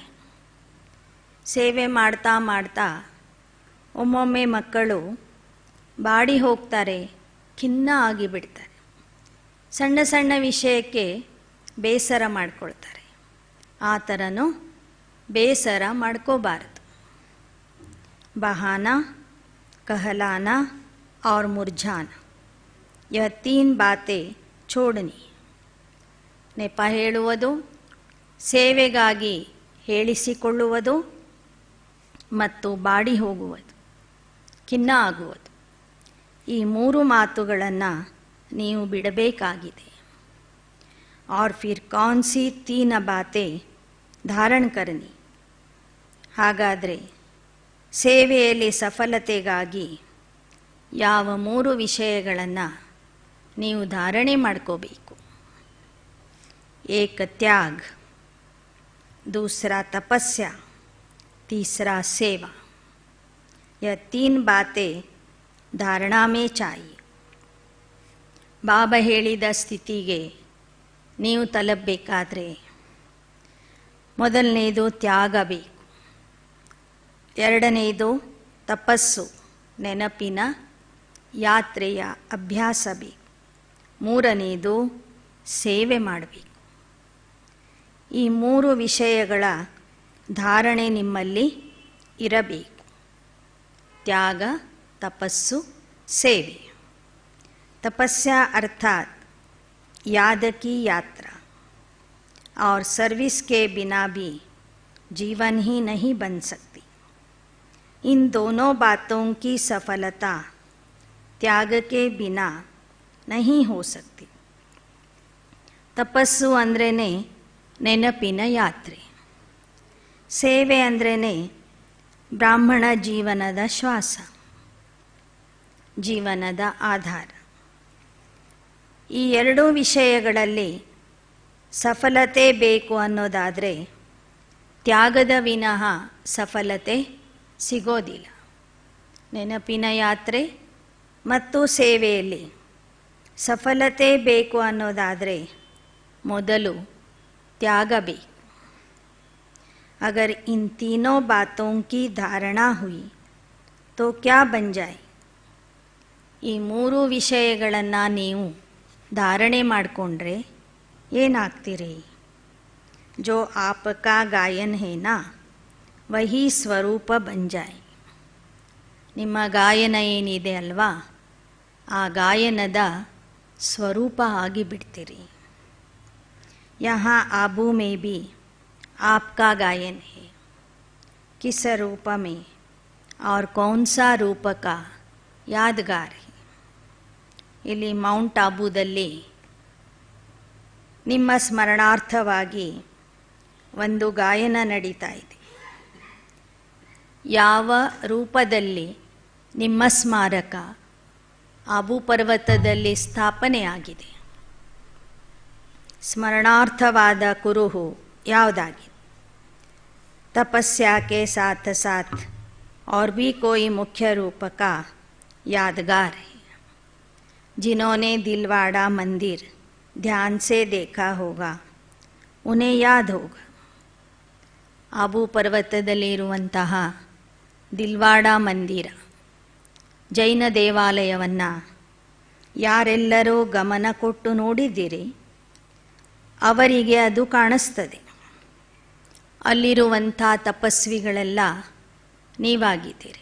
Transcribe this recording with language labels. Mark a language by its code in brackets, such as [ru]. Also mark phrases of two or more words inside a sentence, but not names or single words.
[kn] ಸೇವೆ ಮಾಡ್ತಾ ಮಾಡ್ತಾ ಒಮ್ಮೊಮ್ಮೆ ಮಕ್ಕಳು ಬಾಡಿ ಹೋಗ್ತಾರೆ, ಖಿನ್ನ ಆಗಿಬಿಡ್ತಾರೆ, ಸಣ್ಣ ಸಣ್ಣ ವಿಷಯಕ್ಕೆ ಬೇಸರ ಮಾಡ್ಕೊಳ್ತಾರೆ. ಆ ಥರನೂ ಬೇಸರ ಮಾಡ್ಕೋಬಾರದು. [hi] ಬಹಾನಾ, कहलाना और मुरझाना, यह तीन बातें छोड़नी. [kn] ನೆಪ ಹೇಳುವುದು, ಸೇವೆಗಾಗಿ ಹೇಳಿಸಿಕೊಳ್ಳುವುದು ಮತ್ತು ಬಾಡಿ ಹೋಗುವುದು, ಖಿನ್ನ ಆಗುವುದು, ಈ ಮೂರು ಮಾತುಗಳನ್ನು ನೀವು ಬಿಡಬೇಕಾಗಿದೆ. [hi] और फिर कौन सी तीन बातें धारण करनी. [kn] ಹಾಗಾದರೆ ಸೇವೆಯಲ್ಲಿ ಸಫಲತೆಗಾಗಿ ಯಾವ ಮೂರು ವಿಷಯಗಳನ್ನು ನೀವು ಧಾರಣೆ ಮಾಡ್ಕೋಬೇಕು. [hi] एक त्याग, दूसरा तपस्या, तीसरा सेवा. यह तीन बातें धारणा में चाहिए. [kn] ಬಾಬಾ ಹೇಳಿದ ಸ್ಥಿತಿಗೆ ನೀವು ತಲುಪಬೇಕಾದ್ರೆ ಮೊದಲನೇದು ತ್ಯಾಗ ಬೇಕು, ಎರಡನೇದು ತಪಸ್ಸು, ನೆನಪಿನ ಯಾತ್ರೆಯ ಅಭ್ಯಾಸ ಬೇಕು, ಮೂರನೇದು ಸೇವೆ ಮಾಡಬೇಕು. ಈ ಮೂರು ವಿಷಯಗಳ ಧಾರಣೆ ನಿಮ್ಮಲ್ಲಿ ಇರಬೇಕು. ತ್ಯಾಗ, ತಪಸ್ಸು, ಸೇವೆ. [hi] तपस्या अर्थात याद की यात्रा, और सर्विस के बिना भी जीवन ही नहीं बन सकती. इन दोनों बातों की सफलता त्याग के बिना नहीं हो सकती. [kn] ತಪಸ್ಸು ಅಂದ್ರೇ ನೆನಪಿನ ಯಾತ್ರೆ, ಸೇವೆ ಅಂದ್ರೇ ಬ್ರಾಹ್ಮಣ ಜೀವನದ ಶ್ವಾಸ, ಜೀವನದ ಆಧಾರ. ಈ ಎರಡೂ ವಿಷಯಗಳಲ್ಲಿ ಸಫಲತೆ ಬೇಕು ಅನ್ನೋದಾದರೆ ತ್ಯಾಗದ ವಿನಃ ಸಫಲತೆ ಸಿಗೋದಿಲ್ಲ. ನೆನಪಿನ ಯಾತ್ರೆ ಮತ್ತು ಸೇವೆಯಲ್ಲಿ ಸಫಲತೆ ಬೇಕು ಅನ್ನೋದಾದರೆ ಮೊದಲು त्याग ಬೇಕು. [hi] अगर इन तीनों बातों की धारणा हुई तो क्या बन जाए. [kn] ಈ ಮೂರು ವಿಷಯಗಳನ್ನು ನೀವು ಧಾರಣೆ ಮಾಡಿಕೊಂಡ್ರೆ ಏನಾಗ್ತೀರಿ. [hi] जो आपका गायन है ना वही ಸ್ವರೂಪ बन जाए. [kn] ನಿಮ್ಮ ಗಾಯನ ಏನಿದೆ ಅಲ್ವಾ, ಆ ಗಾಯನದ ಸ್ವರೂಪ ಆಗಿಬಿಡ್ತೀರಿ. [hi] यहाँ आबू में भी आपका गायन है. किस रूप में और कौन सा रूप का यादगार है. [kn] ಇಲ್ಲಿ ಮೌಂಟ್ ಆಬೂದಲ್ಲಿ ನಿಮ್ಮ ಸ್ಮರಣಾರ್ಥವಾಗಿ ಒಂದು ಗಾಯನ ನಡೀತಾ ಇದೆ. ಯಾವ ರೂಪದಲ್ಲಿ ನಿಮ್ಮ ಸ್ಮಾರಕ ಆಬೂ ಪರ್ವತದಲ್ಲಿ ಸ್ಥಾಪನೆಯಾಗಿದೆ, ಸ್ಮರಣಾರ್ಥವಾದ ಕುರುಹು ಯಾವುದಾಗಿದೆ. [hi] तपस्या के साथ साथ और भी कोई मुख्य रूप का यादगार है. जिन्होंने दिलवाड़ा मंदिर ध्यान से देखा होगा उन्हें याद होगा. [kn] ಆಬೂ ಪರ್ವತದಲ್ಲಿರುವಂತಹ ದಿಲ್ವಾಡ ಮಂದಿರ, ಜೈನ ದೇವಾಲಯವನ್ನು ಯಾರೆಲ್ಲರೂ ಗಮನ ಕೊಟ್ಟು ನೋಡಿದ್ದೀರಿ ಅವರಿಗೆ ಅದು ಕಾಣಿಸ್ತದೆ. ಅಲ್ಲಿರುವಂಥ ತಪಸ್ವಿಗಳೆಲ್ಲ ನೀವಾಗಿದ್ದೀರಿ.